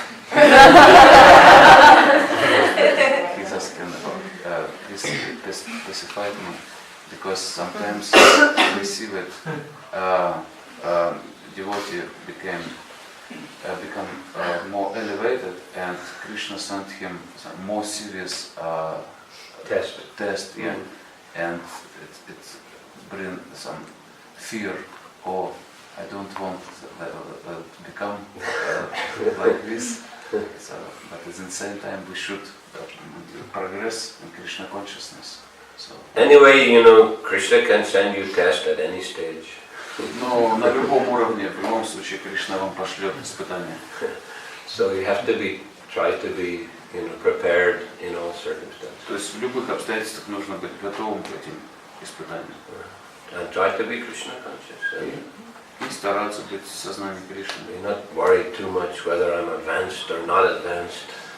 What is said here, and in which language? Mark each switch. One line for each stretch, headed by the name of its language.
English: He's asking about this specified me, because sometimes we see that devotee become more elevated, and Krishna sent him some more serious test, yeah, and it brings some fear. Oh, I don't want to become like this. So, but at the same time, we should progress in Krishna consciousness. So. Anyway, Krishna can send you test at any stage.
Russian: Но на любом уровне, в любом случае, Кришна вам пошлет испытания.
English: So you have to try to be, prepared in all circumstances.
Russian: То есть в любых обстоятельствах нужно быть готовым к этим испытаниям.
English: And try to be Krishna conscious.
Russian: И стараться быть в сознании Кришны.
English: Be not worried too much whether I'm advanced or not advanced.